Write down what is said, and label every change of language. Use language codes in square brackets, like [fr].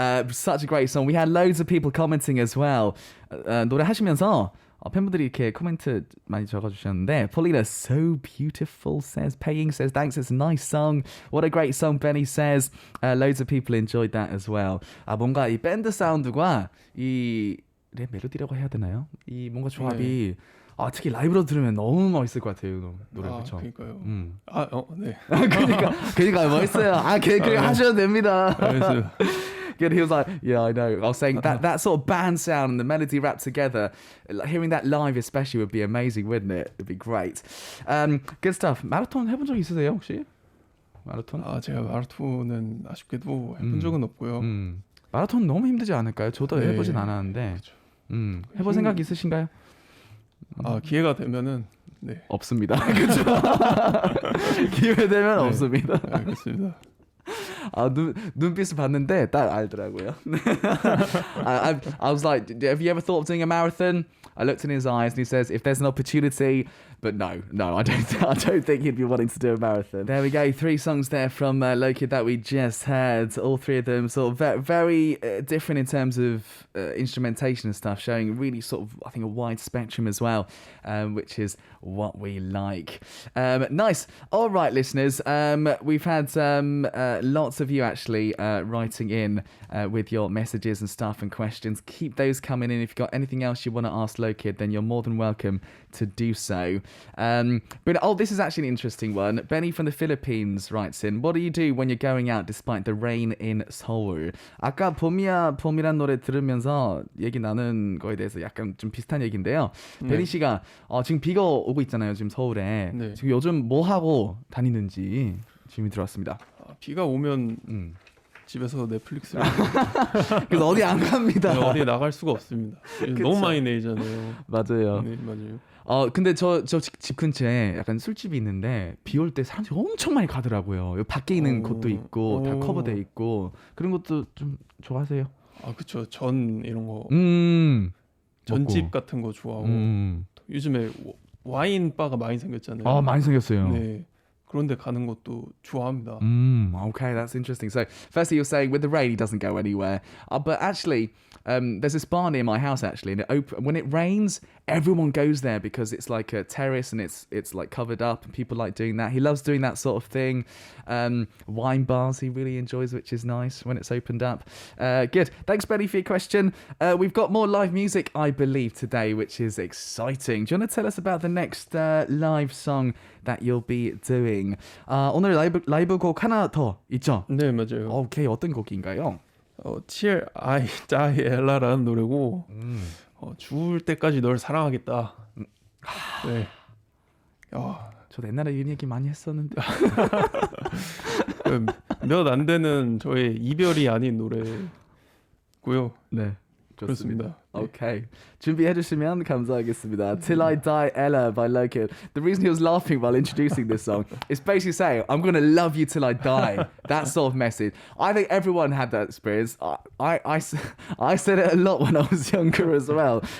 [en] Such a great song. We had loads of people commenting as well. [ko] 노래 하시면서 팬분들이 이렇게 코멘트 많이 적어주셨는데 [en] Paulina, so beautiful, says. Paying says, thanks, it's a nice song. What a great song, Benny says. Loads of people enjoyed that as well. [ko] 뭔가 이 밴드 사운드과 이 랩 멜로디라고 해야 되나요? 이 뭔가 조합이 특히 라이브로 들으면 너무 멋있을 것 같아요. 노래 그렇죠? 그러니까요. 네. 그러니까 멋있어요. 그냥 하셔도 됩니다. Good. [en] He was like, yeah, I know. I was saying that sort of band sound and the melody wrapped together, hearing that live especially would be amazing, wouldn't it? It'd be great. Good stuff. [ko] 마라톤 해본 적 있으세요 혹시? 마라톤? 제가 마라톤은 아쉽게도 해본 적은 없고요. 마라톤 너무 힘들지 않을까요? 저도 네. 해보진 않았는데. 해볼 생각 있으신가요? 기회가 되면은 네. 없습니다. 그렇죠. 기회 되면 없습니다. 알겠습니다. 눈빛을 봤는데 딱 알더라고요. [en] I was like, have you ever thought of doing a marathon? I looked in his eyes and he says, if there's an opportunity, but no, I don't think he'd be wanting to do a marathon. There we go, 3 songs there from Lokid that we just heard. All 3 of them sort of very different in terms of instrumentation and stuff, showing really sort of, I think, a wide spectrum as well, which is what we like. Nice. All right, listeners, we've had lots of you actually writing in with your messages and stuff and questions. Keep those coming in. If you've got anything else you want to ask Lokid, then you're more than welcome to do so. But this is actually an interesting one. Benny from the Philippines writes in, what do you do when you're going out despite the rain in Seoul? [ko] 아까 봄이란 노래 들으면서 얘기 나눈 거에 대해서 약간 좀 비슷한 얘기인데요. 베니 씨가 지금 비가 오고 있잖아요. 지금 서울에. 네. 지금 요즘 뭐 하고 다니는지 질문이 들어왔습니다. 비가 오면 집에서 넷플릭스를 그래서 어디 안 갑니다. 어디 나갈 수가 없습니다. 너무 많이 내리잖아요. 맞아요. 네, 맞아요. 근데 저 집 근처에 약간 술집이 있는데 비 올 때 사람들이 엄청 많이 가더라고요. 밖에 있는 곳도 있고 다 커버돼 있고 그런 것도 좀 좋아하세요? 그렇죠. 전 이런 거 전집 먹고. 같은 거 좋아하고 요즘에 와인 바가 많이 생겼잖아요. 많이 생겼어요. 네. 그런데 가는 것도 좋아합니다. [en] Okay, that's interesting. So, firstly, you're saying with the rain, he doesn't go anywhere. But actually, there's this bar near my house, actually, and when it rains, everyone goes there because it's like a terrace and it's like covered up and people like doing that. He loves doing that sort of thing. Wine bars he really enjoys, which is nice when it's opened up. Good. Thanks, Benny, for your question. We've got more live music, I believe, today, which is exciting. Do you want to tell us about the next live song that you'll be doing? [ko] 오늘 라이브 곡 하나 더 있죠? 네, 맞아요. 오케이, 어떤 곡인가요? Till I Die Ella라는 노래고 죽을 때까지 널 사랑하겠다. 네. 저도 옛날에 이런 얘기 많이 했었는데 몇 안 되는 저의 이별이 아닌 노래고요. 네, 그렇습니다. 오케이. 준비해 주시면 감사하겠습니다. [en] Till I Die Ella by Lokid. The reason he was laughing while introducing this song is basically saying, I'm going to love you till I die. That sort of message. I think everyone had that experience. I said it a lot when I was younger as well.